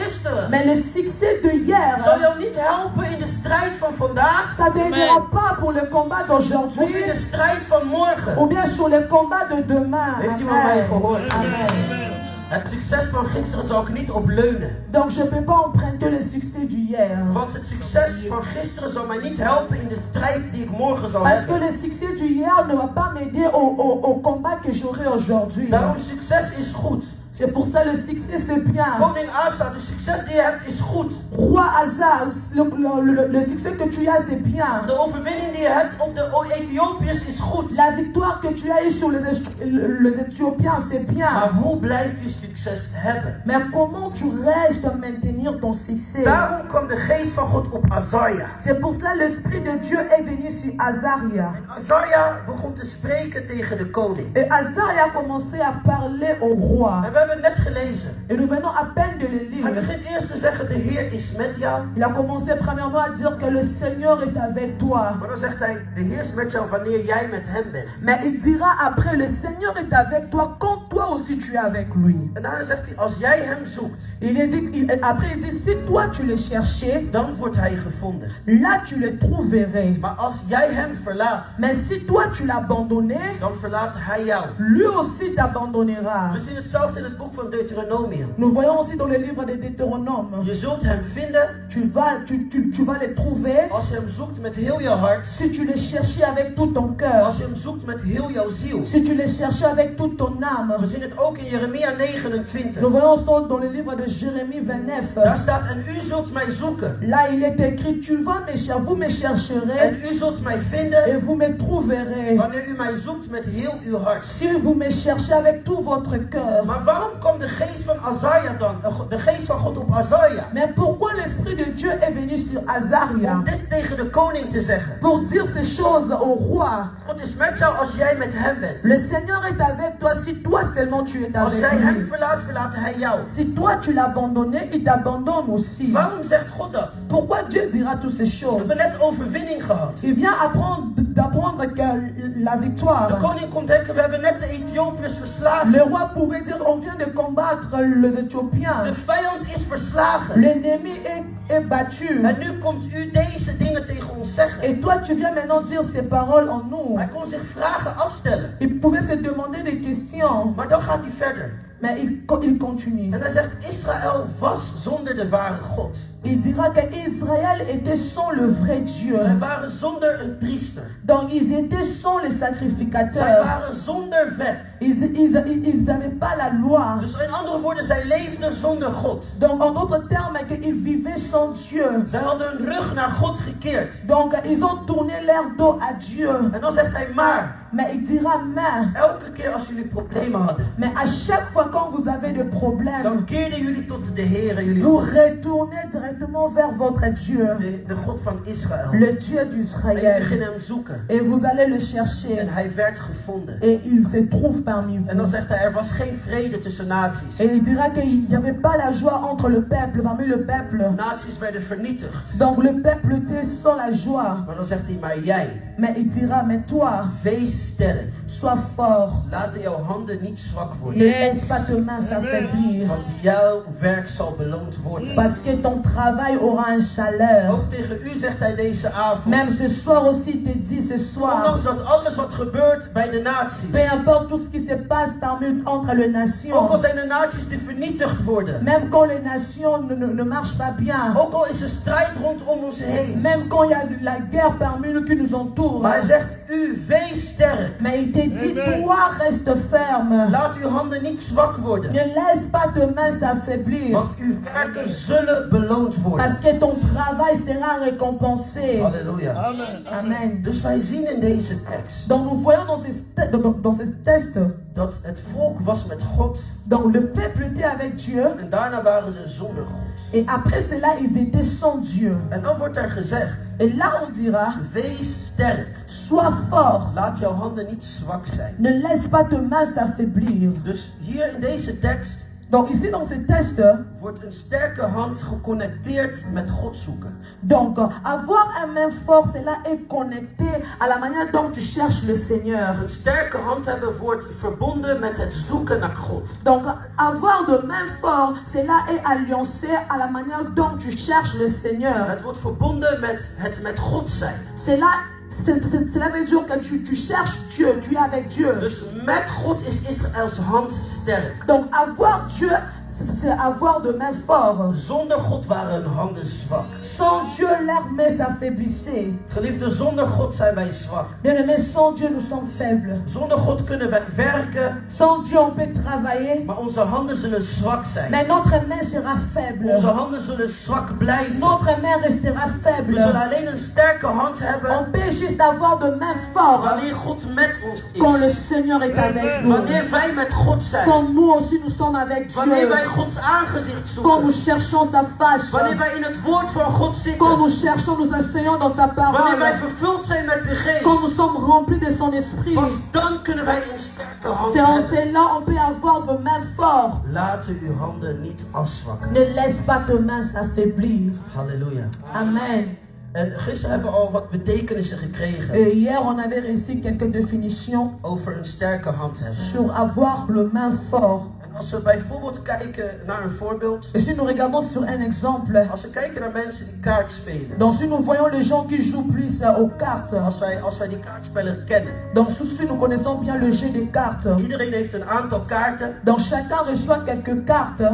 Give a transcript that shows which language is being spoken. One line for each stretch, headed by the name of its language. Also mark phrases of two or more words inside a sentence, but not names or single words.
Dutch: gisteren
French: Mais le succès de hier,
Dutch: zal jou niet helpen in de strijd van vandaag
French: ça t'aidera pas pour le combat
Dutch: of
French: d'aujourd'hui
Dutch: in de strijd van morgen.
French: ou bien sur le combat de demain.
Dutch: Heeft iemand mij gehoord?
French: Amen.
Dutch: Het succes van gisteren zal ik niet op leunen.
French: Donc je ne peux pas emprunter le succès d'hier.
Dutch: Want het succes van gisteren zal mij niet helpen in de strijd die ik morgen zal
French: Parce que
Dutch: hebben.
French: le succès d'hier ne va pas m'aider au combat que j'aurai aujourd'hui.
Dutch: Daarom, succes is goed.
French: C'est pour ça le succès c'est bien.
Dutch: Koning Asa, de succes die je hebt is goed.
French: Roi Asa, le succès que tu as c'est bien.
Dutch: De overwinning die je hebt op de Ethiopiërs is goed.
French: La victoire que tu as eue sur les Éthiopiens c'est bien.
Dutch: Maar hoe blijf je succes hebben?
French: Mais comment tu restes à maintenir ton succès?
Dutch: Daarom kwam de geest van God op Azaria.
French: C'est pour cela l'esprit de Dieu est venu sur Azaria.
Dutch: Azaria begon te spreken tegen de koning.
French: Et Azaria a commencé à parler au roi.
Dutch: En we hebben het net gelezen.
French: Et nous venons à peine de le lire.
Dutch: Hij begint eerst te zeggen, de Heer is met jou.
French: Il a commencé premièrement à dire que le Seigneur est avec toi.
Dutch: Maar dan zegt hij, de Heer is met jou wanneer jij met hem bent.
French: Mais il dira après, le Seigneur est avec toi quand toi aussi tu es avec lui.
Dutch: En daarna zegt hij, als jij hem zoekt,
French: Après il dit, si toi tu le cherchais,
Dutch: dan wordt hij gevonden.
French: là tu le trouverais.
Dutch: Maar als jij hem verlaat,
French: Mais si toi tu l'abandonnais,
Dutch: dan verlaat hij jou.
French: lui aussi t'abandonnera.
Dutch: We zien hetzelfde in het boek van Deuteronomium.
French: Nous voyons aussi dans le livre de Deutéronome.
Dutch: Je zult hem vinden
French: Tu vas le trouver
Dutch: als je hem zoekt met heel je hart.
French: si tu le cherchais avec tout ton cœur.
Dutch: Als je hem zoekt met heel jouw ziel.
French: Si tu le cherchais avec toute ton âme.
Dutch: We zien het ook in Jeremia 29.
French: Nous voyons ça dans le livre de Jérémie 29.
Dutch: Daar staat, en u zult mij zoeken.
French: Là il est écrit, vous me chercherez
Dutch: En u zult mij vinden
French: et vous me trouverez.
Dutch: wanneer u mij zoekt met heel uw hart.
French: Si vous me cherchez avec tout votre cœur.
Dutch: Maar waarom kwam de geest van Azaria dan? De geest van God op Azaria?
French: Mais pourquoi l'esprit de Dieu est venu sur Azaria?
Dutch: Om dit tegen de koning te zeggen.
French: Pour dire ces choses au roi.
Dutch: God is met jou als jij met hem bent.
French: Le Seigneur est avec toi si toi seulement tu es
Dutch: Als
French: avec
Dutch: jij hem
French: lui.
Dutch: verlaat, verlaat hij jou.
French: Si toi tu l'as abandonné, il t'abandonne aussi.
Dutch: Waarom zegt God dat?
French: Pourquoi Dieu dira toutes ces
Dutch: We
French: choses?
Dutch: hebben net overwinning gehad.
French: Il vient d'apprendre que la
Dutch: De
French: victoire.
Dutch: koning komt denken, we hebben net de Ethiopiërs verslagen.
French: Le roi pouvait dire, on vient de combattre les Éthiopiens.
Dutch: De vijand is verslagen.
French: L'ennemi est battu.
Dutch: En nu komt u deze dingen tegen ons zeggen.
French: Et toi, tu viens maintenant dire ces paroles en nous.
Dutch: Hij kon zich vragen afstellen.
French: Il pouvait se demander des questions,
Dutch: Maar dan gaat hij verder.
French: mais il continue.
Dutch: En hij zegt, Israël was zonder de ware God.
French: Il dira que Israël était sans le vrai Dieu.
Dutch: Zij waren zonder een priester.
French: Donc ils étaient sans les
Dutch: Zij
French: sacrificateurs.
Dutch: waren zonder wet.
French: Ils n'avaient pas la loi.
Dutch: Dus in andere woorden, zij leefden zonder God.
French: Donc en d'autres termes, qu'ils vivaient sans Dieu.
Dutch: Zij hadden hun rug naar God gekeerd.
French: Donc ils ont tourné leur dos à Dieu.
Dutch: En dan zegt hij, maar
French: Mais il dira,
Dutch: elke keer als jullie problemen hadden,
French: mais à chaque fois quand vous avez des problèmes,
Dutch: dan keerden jullie tot de Heer, jullie
French: vous
Dutch: God,
French: retournez directement vers votre Dieu,
Dutch: de God van Israël.
French: le Dieu
Dutch: En jullie
French: d'Israël.
Dutch: beginnen hem zoeken.
French: Et vous allez le chercher.
Dutch: En hij werd gevonden.
French: Et il se trouve parmi
Dutch: En dan
French: vous.
Dutch: zegt hij, er was geen vrede tussen naties.
French: Et il dira qu'il n'y avait pas la joie entre le peuple, parmi le peuple.
Dutch: Naties werden vernietigd.
French: Donc le peuple était sans la joie.
Dutch: Maar dan zegt hij, maar jij,
French: Mais il dira, mais toi,
Dutch: wees sterk.
French: sois fort.
Dutch: Laten jouw handen niet zwak
French: Ne
Dutch: worden.
French: laisse pas tes mains s'affaiblir.
Dutch: Want jouw werk zal beloond worden.
French: Parce que ton travail aura un chaleur.
Dutch: Ook tegen u zegt hij deze avond.
French: Même ce soir aussi, il te dit ce soir.
Dutch: Ondanks dat alles wat gebeurt bij de naties.
French: Peu importe tout ce qui se passe entre les
Dutch: Ook
French: nations.
Dutch: al zijn de naties die vernietigd worden.
French: Même quand les nations ne marchent pas bien.
Dutch: Ook al is er strijd rondom ons heen.
French: Même quand il y a la guerre parmi nous qui nous entoure.
Dutch: Maar hij zegt, u wees sterk.
French: Mais il te dit, toi reste ferme.
Dutch: Laat uw handen niet zwak worden.
French: Ne laisse pas tes mains s'affaiblir.
Dutch: Want uw werken zullen beloond
French: Parce
Dutch: worden.
French: que ton travail sera récompensé.
Dutch: Halleluja.
French: Amen.
Dutch: Dus wij zien in deze tekst
French: Donc nous voyons dans ces textes,
Dutch: dat het volk was met God.
French: donc le peuple était avec Dieu.
Dutch: En daarna waren ze zonder God.
French: Et après cela, ils étaient sans Dieu.
Dutch: En dan wordt er gezegd,
French: Et là, on dira,
Dutch: wees sterk.
French: sois fort.
Dutch: Laat jouw handen niet zwak zijn.
French: Ne laisse pas tes mains s'affaiblir.
Dutch: Dus hier in deze tekst
French: Donc ici dans ce test,
Dutch: wordt een sterke hand geconnecteerd met God zoeken.
French: donc avoir un main fort, cela est connecté à la manière dont tu cherches le Seigneur.
Dutch: Een sterke hand hebben wordt verbonden met het zoeken naar God.
French: Donc avoir de main fort, cela est alliancé à la manière dont tu cherches le Seigneur.
Dutch: Het wordt verbonden met het met God zijn.
French: Cela veut dire que tu cherches Dieu, tu es avec Dieu.
Dutch: Dus met God is Israëls hand sterk.
French: Donc avoir Dieu, c'est avoir de main fort.
Dutch: Zonder God waren hun handen zwak.
French: Sans Dieu, leurs mains s'affaiblissaient.
Dutch: Geliefde, zonder God zijn wij zwak.
French: Bien-aimés, sans Dieu, nous sommes faibles.
Dutch: Zonder God kunnen wij werken,
French: Sans Dieu, on peut travailler,
Dutch: maar onze handen zullen zwak zijn.
French: mais notre main sera faible.
Dutch: Onze handen zullen zwak blijven.
French: Notre main restera
Dutch: We
French: faible.
Dutch: zullen alleen een sterke hand hebben
French: On peut juste avoir de main forte
Dutch: wanneer God met ons
French: quand le
Dutch: is.
French: Seigneur est avec nous.
Dutch: Wanneer wij met God zijn.
French: Quand nous aussi nous sommes avec
Dutch: Wanneer
French: Dieu.
Dutch: wij Gods aangezicht
French: Quand nous
Dutch: zoeken.
French: cherchons sa face.
Dutch: Wanneer wij in het woord van God
French: Quand
Dutch: zitten.
French: nous cherchons, nous enseignons dans sa
Dutch: Wanneer wij
French: parole.
Dutch: vervuld zijn met de
French: Quand nous
Dutch: geest.
French: sommes remplis de son esprit.
Dutch: Pas dan kunnen wij een sterke hand
French: C'est en
Dutch: hebben.
French: cela on peut avoir de mains fortes.
Dutch: Laten uw handen niet afzwakken.
French: Ne laisse pas tes mains s'affaiblir.
Dutch: Halleluja.
French: Amen.
Dutch: En gisteren hebben we al wat betekenissen gekregen
French: Et hier, on avait reçu quelques définitions
Dutch: over een sterke hand hebben.
French: sur avoir le main fort.
Dutch: En als we bijvoorbeeld kijken naar een voorbeeld.
French: Et si nous regardons sur un exemple,
Dutch: Als we kijken naar mensen die kaart spelen.
French: donc si nous voyons les gens qui jouent plus aux cartes,
Dutch: Als wij die kaartspeler kennen.
French: donc si nous connaissons bien le jeu des cartes,
Dutch: Iedereen heeft een aantal kaarten.
French: donc chacun reçoit quelques cartes.